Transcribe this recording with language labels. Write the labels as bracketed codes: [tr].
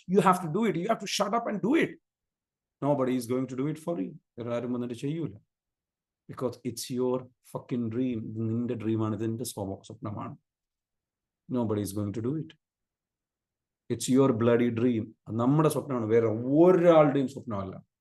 [en] You have to do it. You have to shut up and do it. Nobody is going to do it for you. [ml] വേറെ ആരും വന്നിട്ട് ചെയ്യൂല. [en] Because it's your fucking dream. [ml] ഇത് നിന്റെ ഡ്രീമാണ്, ഇത് നിന്റെ സ്വപ്നമാണ്. [en] Nobody is going to do it. It's your bloody dream. [ml] നമ്മുടെ സ്വപ്നമാണ്, വേറെ ഒരാളുടെയും സ്വപ്നമല്ല.